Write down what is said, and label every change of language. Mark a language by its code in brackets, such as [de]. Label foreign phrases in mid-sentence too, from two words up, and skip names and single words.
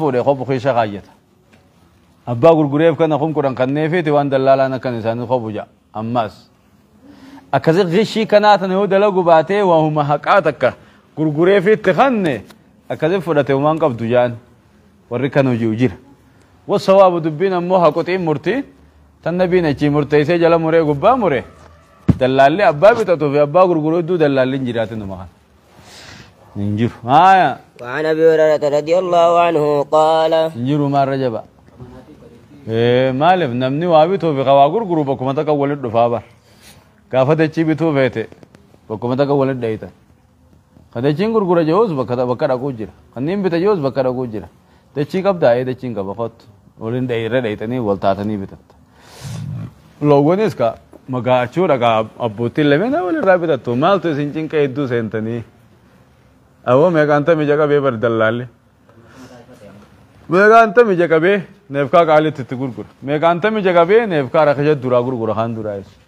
[om] fuudhe qobu keessa kaayyata abbaa gurgureef kana kum kudhan kanneefiti waan dallaalaan akkan isaanii qobu jaa ammaas akkasi qishii kanaa tana yoo dalagu baatee waahuma haqaa takka gurgureefitti kanne akkasi fudhate waan qabdu jaan warri kan hojii jira wasawaabu dubbiin ammoo haquxiin murtiin tan nabiin achii murteessee jala muree gubbaa mure dallaalli abbaa bitatu fi abbaa gurguruu hedduu dallaalli hin jiraatin numa kana hin jiru haya [ar] وعن أبي هريرة رضي الله عنه قال [om] hin jiru maarra jaba maaliif namni waa bituu fi waa gurguru bakkuma takka walit dhufaa bar gaafa dachii bituu feete bakkuma takka walit dhayitan ka dachiin gurgura jehuus bakka dhaquu jira kanniin bita jehuus bakka dhaquu jira dachii qabdaa dachiin qaba kottu waliin irra dhayitanii wal taatanii bitatta loowwanis ka magaachuudha ka abbootiin lameen walirraa bitattu maaltu isin cinqa hedduu seentanii awoo meeqaanta mija qabee bar dallaalli meeqaanta mija qabee neefkaa qaalitti itti gurgura meeqaanta mija qabee neefkaa rakisha duraa gurgura kaan duraa